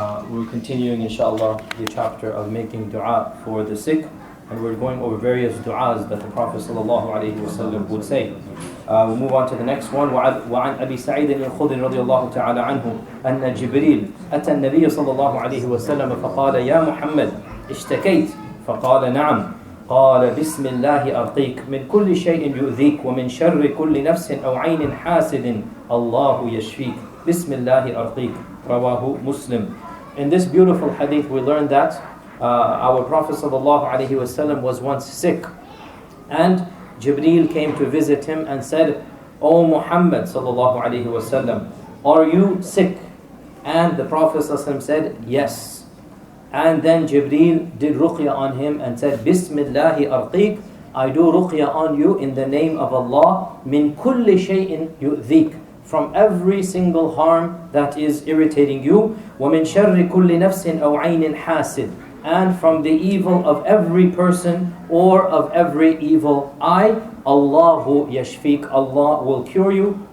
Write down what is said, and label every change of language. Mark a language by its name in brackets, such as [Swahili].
[English] We're continuing inshallah the chapter of making dua for the sick, and we're going over various du'as that the Prophet ﷺ would say. We'll move on to the next one. [Arabic] وعن أبي سعيد الخدري رضي الله تعالى عنه أن جبريل أتى النبي صلى الله عليه وسلم فقال يا محمد اشتكيت فقال نعم قال بسم الله أرقيك من كل شيء يؤذيك ومن شر كل نفس أو عين حاسد الله يشفيك بسم الله أرقيك رواه مسلم. [English] In this beautiful hadith we learn that our Prophet ﷺ was once sick, and Jibreel came to visit him and said, O Muhammad ﷺ, are you sick? And the Prophet ﷺ said, yes. And then Jibreel did ruqya on him and said, [Arabic] Bismillahi arqiq, [English] I do ruqya on you in the name of Allah, [Arabic] min kulli shay'in yu'dhik, [English] from every single harm that is irritating you, [Arabic] wa min sharri kulli nafsin aw aynin hasid, [English] and from the evil of every person or of every evil eye, [Arabic] Allahu yashfik, [English] Allah will cure you.